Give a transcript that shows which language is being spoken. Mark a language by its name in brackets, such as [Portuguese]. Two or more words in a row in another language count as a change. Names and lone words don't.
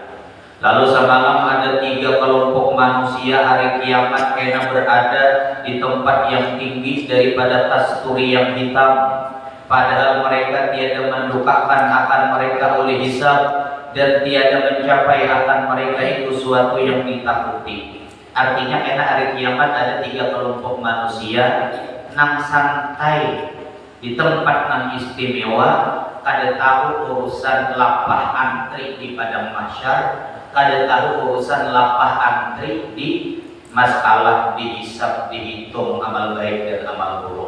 [Indonesian] Lalu semalam ada 3 kelompok manusia hari kiamat kena berada di tempat yang tinggi daripada kasturi yang hitam, padahal mereka tiada mendukakan akan mereka oleh hisab dan tiada mencapai akan mereka itu suatu yang ditakuti. [Banjar] Artinya kena hari kiamat ada 3 kelompok manusia nang santai di tempat nang istimewa, kada tahu urusan lapah antri di padang mahsyar, kada tahu urusan lapah antri di masalah dihisab, dihitung amal baik dan amal buruk.